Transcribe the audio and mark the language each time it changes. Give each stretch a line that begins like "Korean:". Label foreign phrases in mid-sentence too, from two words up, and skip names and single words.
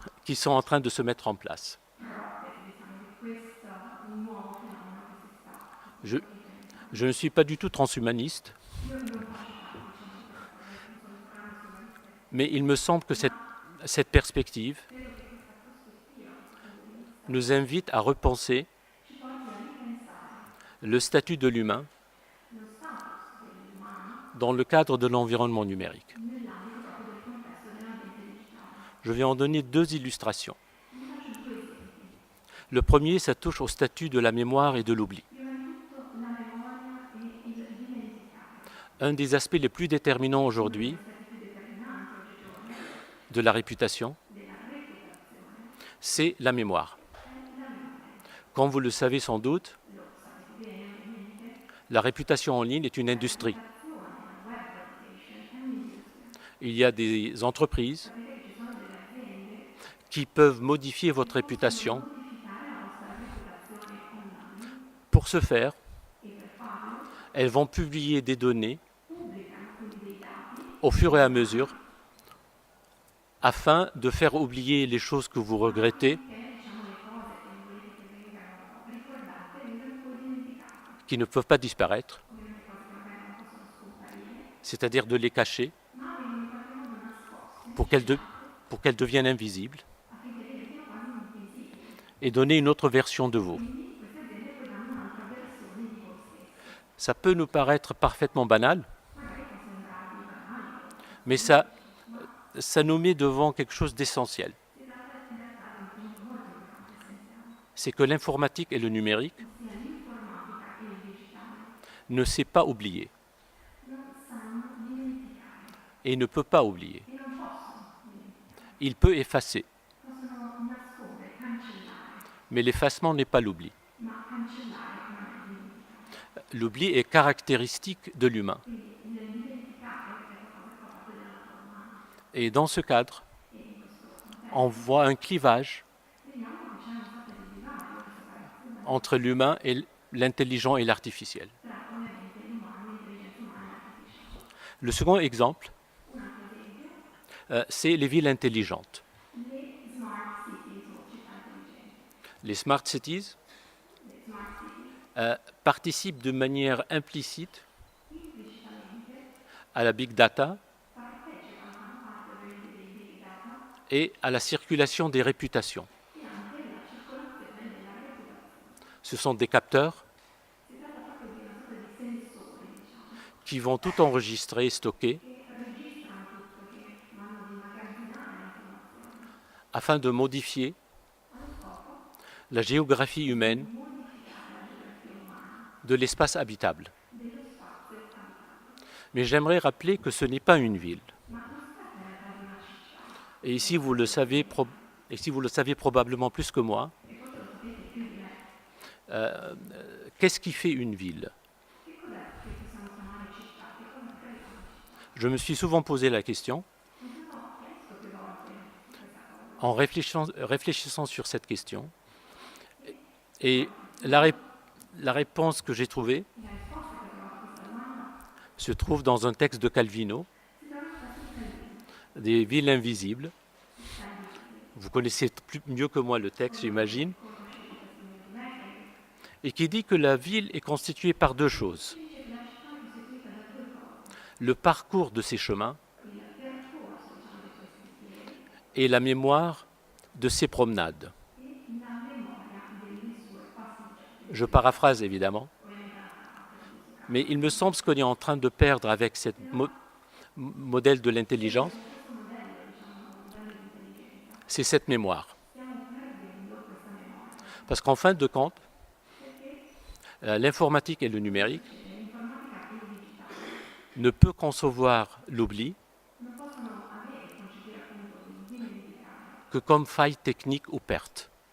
French: qui sont en train de se mettre en place.
Italian: protesi, diciamo, di questo nuovo fenomeno che si sta
French: Je,
Italian: evidenziando.
French: je ne suis pas du tout transhumaniste,
Italian: Io non faccio parte, diciamo, di questa cosa, non sono transhumanista,
French: mais il me semble que cette perspective
Italian: credo che questa prospettiva, questo punto di vista,
French: nous invite à repenser
Italian: ci porti a ripensare
French: le statut de l'humain
Italian: lo status dell'umano
French: dans le cadre de l'environnement numérique.
Italian: nell'ambito proprio del contesto dell'ambiente digitale.
French: Je vais en donner deux illustrations.
Italian: Vi faccio due esempi.
French: Le premier, ça touche au statut de la mémoire et de l'oubli.
Italian: Prima di tutto la memoria e il dimenticare.
French: Un des aspects les plus déterminants
Italian: Uno
French: aujourd'hui
Italian: degli aspetti più determinanti oggigiorno
French: de la réputation,
Italian: della reputazione
French: c'est la mémoire.
Italian: è la memoria.
French: Comme vous le savez sans doute,
Italian: Lo sapete bene ovviamente,
French: la réputation en ligne est une industrie.
Italian: reputazione, la
English: web reputation
Italian: è un'industria.
French: Il y a des entreprises
Italian: Sapete che ci sono delle aziende
French: qui peuvent modifier votre
Italian: che
French: réputation.
Italian: possono modificare la vostra reputazione online
French: Pour ce faire,
Italian: e per farlo
French: elles vont publier des données
Italian: pubblicano quindi dei dati
French: au fur et à mesure afin de faire oublier les choses que vous regrettez,
Italian: che diciamo le cose che non volete che vengano ricordate vengano poi dimenticate.
French: qui ne peuvent pas disparaître,
Italian: Ovviamente cose che magari non possono scomparire,
French: c'est-à-dire de les cacher
Italian: ma vengono in qualche modo nascoste,
French: pour qu'elles deviennent invisibles
Italian: affinché diventino quasi invisibili.
French: et donner une autre version de vous.
Italian: Quindi queste aziende poi danno un'altra versione di voi stessi.
French: Ça peut nous paraître parfaitement banal,
Italian: Magari può sembrarvi banale,
French: mais ça nous met devant quelque chose d'essentiel.
Italian: si tratta in realtà di un punto molto importante, essenziale,
French: C'est que l'informatique et le numérique
Italian: ossia l'informatica e il digitale
French: ne sait pas oublier
Italian: non sanno dimenticare
French: et ne peut pas oublier.
Italian: e non possono dimenticare,
French: Il peut effacer,
Italian: possono nascondere, cancellare,
French: mais l'effacement n'est pas l'oubli.
Italian: ma cancellare non è dimenticare.
French: L'oubli est caractéristique de l'humain.
Italian: Quindi il dimenticare è qualcosa che fa parte della natura umana
French: Et dans ce cadre,
Italian: e in questo contesto
French: on voit un clivage
Italian: vediamo che c'è una sorta di divario, di separazione
French: entre l'humain et l'intelligent et l'artificiel.
Italian: tra ovviamente l'umano, l'intelligenza umana e l'artificiale.
French: Le second exemple,
Italian: Un altro esempio,
French: c'est les villes intelligentes.
Italian: le
English: smart cities
Italian: o città intelligenti.
French: Les
English: smart cities
Italian: Le
English: smart cities
French: participent de manière implicite
Italian: implicitamente
French: à la
English: big data
Italian: partecipano, fanno parte ovviamente dei
English: big data
French: et à la circulation des réputations.
Italian: e anche la circolazione della reputazione.
French: Ce sont des capteurs
Italian: Si tratta proprio di una sorta di sensori, diciamo,
French: qui vont tout enregistrer et stocker
Italian: che registrano tutto, che vanno ad immagazzinare l'informazione
French: afin de modifier
Italian: allo scopo
French: la géographie humaine
Italian: di modificare la geografia umana
French: de l'espace habitable.
Italian: dello spazio abitato.
French: Mais j'aimerais rappeler que ce n'est pas une ville.
Italian: Ma non si tratta in realtà di una città,
French: Et ici, vous le savez, et si vous le savez probablement plus que moi,
Italian: e forse lo sapete più di me.
French: qu'est-ce qui fait une ville?
Italian: Che cos'è che possiamo chiamare città? Che cosa crea una città?
French: Je me suis souvent posé la question
Italian: Mi sono chiesto più volte questa cosa.
French: en réfléchissant sur cette question. Et la réponse que j'ai trouvée
Italian: La risposta che ho trovato a questa domanda
French: se trouve dans un texte de Calvino,
Italian: si trova nel testo di Calvino,
French: des villes invisibles.
Italian: città invisibili.
French: Vous connaissez mieux que moi le texte, j'imagine,
Italian: Conoscete il testo meglio di me, che
French: et qui dit que la ville est constituée par deux choses.
Italian: dice che la città è costituita da due cose,
French: Le parcours de ces chemins
Italian: il percorso, diciamo, di questi sentieri
French: et la mémoire de ces promenades.
Italian: e la memoria delle sue passeggiate.
French: Je paraphrase évidemment,
Italian: Ovviamente la parte di questo caso.
French: mais il me semble ce qu'on est en train de perdre avec ce modèle de l'intelligence,
Italian: Questo modello, diciamo, modello di intelligenza,
French: c'est cette mémoire.
Italian: stiamo perdendo questa memoria,
French: Parce qu'en fin de compte,
Italian: perché
French: l'informatique et le numérique
Italian: l'informatica e il digitale
French: ne peut concevoir l'oubli
Italian: non possono avere, concepire appunto il dimenticare,
French: que comme faille technique ou perte.